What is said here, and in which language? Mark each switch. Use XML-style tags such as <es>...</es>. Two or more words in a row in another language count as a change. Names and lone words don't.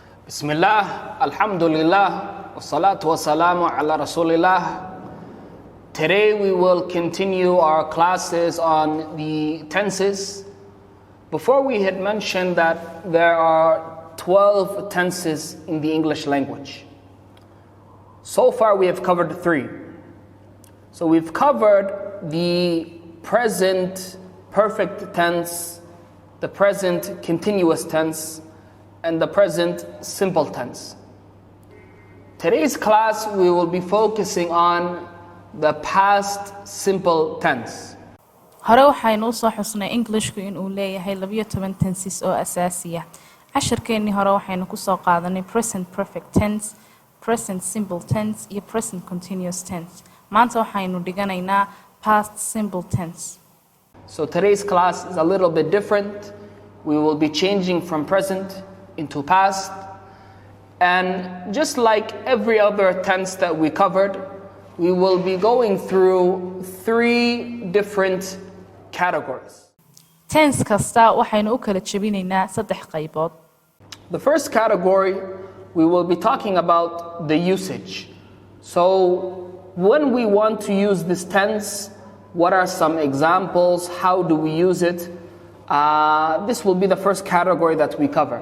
<ar>بسم الله، الحمد لله، والصلاة والسلام على رسول الله.</ar> <en>Today we will continue our classes on the tenses. Before we had mentioned that there are 12 tenses in the English language. So far we have covered 3. So we've covered the present perfect tense, the present continuous tense, and the present simple tense. Today's class we will be focusing on the past simple tense.</en> <so>hore waxaynu u soo xusnay Englishku inuu leeyahay 12 tenses oo asaasi ah. Casharkeennii hore waxaynu ku soo qaadanay</so> <en>present perfect tense, present simple tense</en> <so>iyo</so> <en>present continuous tense.</en> <so>Maanta waxaynu dhiganaynaa</so> <en>past simple tense. So today's class is a little bit different. We will be changing from present into past. And just like every other tense that we covered, we will be going through 3 different categories.</en> <so>Tense kasta waxaynu u kala jabinaynaa 3 qaybood.</so> <en>The first category, we will be talking about the usage. So when we want to use this tense, what are some examples? How do we use it? This will be the first category that we cover.</en>